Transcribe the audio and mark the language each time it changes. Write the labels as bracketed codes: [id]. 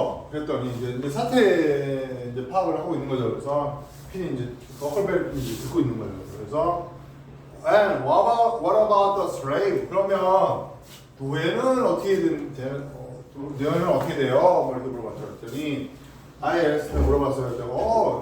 [ko] 그랬더니 이제 사태 이제 파악을 하고 있는 거죠. 그래서 핀이 이제 허클베리 핀이 듣고 있는 거예요. 그래서 [en] And what about the slave? [ko] 그러면 노예는 어떻게 너희는 어떻게 돼요? 뭐 이렇게 물어봤죠. 그랬더니 IS한테 물어봤어요.